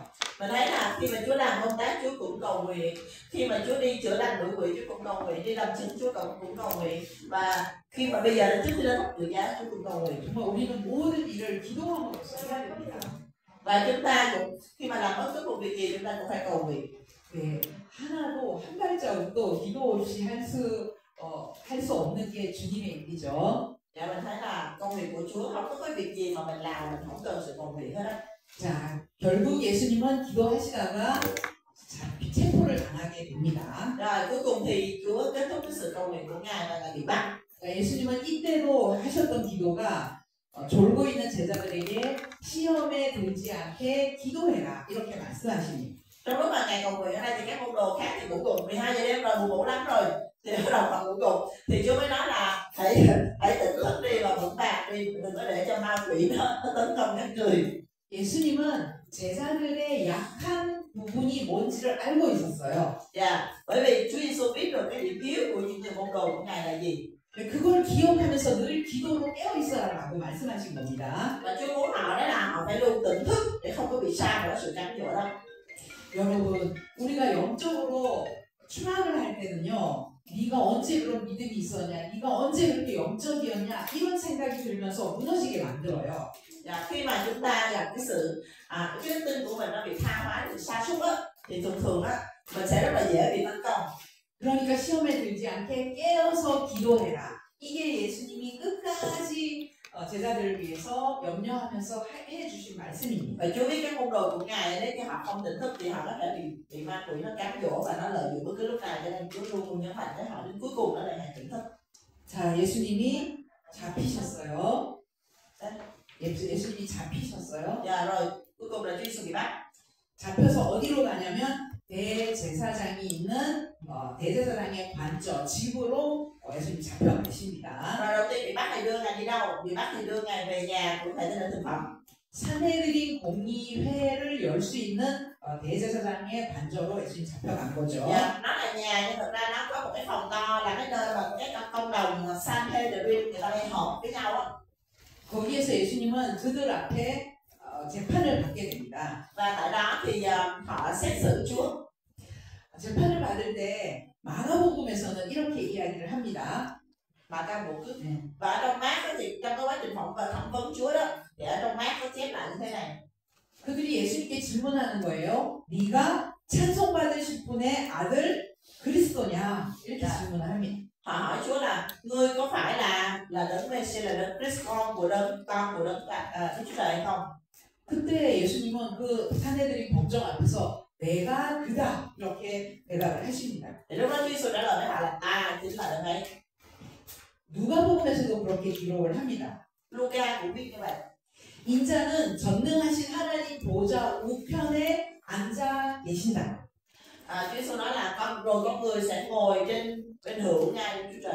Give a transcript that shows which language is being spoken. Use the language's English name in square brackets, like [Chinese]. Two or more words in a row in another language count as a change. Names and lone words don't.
[Vietnamese] Mình thấy là khi mà Chúa làm công tác Chúa cũng cầu nguyện, khi mà Chúa đi chữa lành đuổi quỷ Chúa cũng cầu nguyện, đi làm chứng Chúa cũng cầu nguyện, và khi mà bây giờ trước khi lên thập tự giá Chúa cũng cầu nguyện. [Korean] 정말 우리는 모든 일을 기도함으로써 해야 됩니다. [Vietnamese] Và chúng ta cũng khi mà làm bất cứ một việc gì chúng ta cũng phải cầu nguyện. [Korean] 네, 하나도 한 발자국도 기도 없이 할 수 없는 게 주님의 일이죠. [Vietnamese] Dạ mình thấy là công việc của Chúa không có cái việc gì mà mình làm mình không cần sự cầu nguyện hết á. [Korean] 자, 결국 예수님은 기도하시다가 체포를 당하게 됩니다. [Vietnamese] Rồi cuối cùng thì Chúa kết thúc cái sự cầu nguyện của Ngài và Ngài bị bắt. [Korean] 예수님은 이때도 하셨던 기도가 졸고 있는 제자들에게 시험에 들지 않게 기도해라 이렇게 말씀하십니다. [Vietnamese] Trong lúc mà Ngài cầu nguyện ở đây thì các môn đồ khác thì ngủ gục 12 giờ đêm rồi, buồn ngủ lắm rồi, thì bắt đầu họ ngủ gục thì Chúa mới nói là hãy tỉnh thức đi và vững vàng đi, đừng có để cho ma quỷ nó tấn công các người. [Korean] 예수님은 제자들의 약한 부분이 뭔지를 알고 있었어요. [Vietnamese] Dạ, bởi vì Chúa Giêsu biết được cái điểm yếu của những người môn đồ của Ngài là gì. [Korean] 그걸 기억하면서 늘 기도로 깨어 있어라라고 말씀하신 겁니다. [Vietnamese] Và Chúa muốn họ đó là họ phải luôn tỉnh thức để không có bị sa vào sự cám dỗ đó. [Korean] 여러분, 우리가 영적으로 추락을 할 때는요, 네가 언제 그런 믿음이 있었냐, 네가 언제 그렇게 영적이었냐 이런 생각이 들면서 무너지게 만들어요. [Vietnamese] Dạ, khi mà chúng ta gặp cái sự cái đức tin của mình nó bị tha hóa, bị sa sút á, thì thường á mình sẽ rất là dễ bị tấn công. [Korean] 그러니까 시험에 들지 않게 깨어서 기도해라. 이게 예수님이 끝까지 제자들을 위해서 염려하면서 해주신 말씀입니다. [Vietnamese] Và Chúa biết các môn đồ của Ngài nếu như họ không tỉnh thức thì họ có thể bị ma quỷ nó cám dỗ và nó lợi dụng bất cứ lúc nào, cho nên Chúa luôn luôn nhấn mạnh với họ đến cuối cùng đó là hãy tỉnh thức. [Korean] 자, 예수님이 잡히셨어요. 예수님이 잡히셨어요. [Vietnamese] Dạ rồi cuối cùng là Chúa Giêsu bị bắt. [Korean] 잡혀서 어디로 가냐면 대제사장이 있는 대제사장의 관저 집으로 예수님이 잡혀가십니다. [Vietnamese] Rồi đầu tiên bị bắt thì đưa Ngài đi đâu? Bị bắt thì đưa Ngài về nhà của thầy tế lễ thực phẩm. [Korean] 산헤드린 공의회를 열 수 있는 대제사장의 관저로 예수님 잡혀간 거죠. [Vietnamese] Dạ, nó là nhà nhưng thực ra nó có một cái phòng to là cái nơi mà cái công đồng Sanhedrin người ta hay họp với nhau á. [Korean] 거기에서 예수님은 그들 앞에 재판을 받게 됩니다. [Vietnamese] Và tại đó thì họ xét xử Chúa. [Korean] 재판을 받을 때 마가복음에서는 이렇게 이야기를 합니다. [Vietnamese] Mà ca bộ cứ và ở trong Mác thì trong cái quá trình thẩm vấn Chúa đó thì ở trong Mác có chép lại như thế này. [Korean] 그들이 예수님께 질문하는 거예요. 네가 찬송받으실 분의 아들 그리스도냐? 이렇게 질문을 합니다. [Vietnamese] Họ hỏi Chúa là ngươi có phải là là đấng Messi là đấng Christ con của đấng Đức Chúa Trời hay không? [Korean] 그때 예수님은 그 사내들이 법정 앞에서 내가 그다 이렇게 대답을 하십니다. [Vietnamese] Thì lúc đó Chúa Giêsu trả lời với họ là chính là đấng ấy. [Korean] 누가복음에서도 그렇게 기록을 합니다. [Vietnamese] Luca cũng viết như vậy. [Korean] 인자는 전능하신 하나님 보좌 우편에 앉아 계신다. [Vietnamese] Chúa Giêsu nói là con người sẽ ngồi trên bên hữu ngai của Chúa Trời.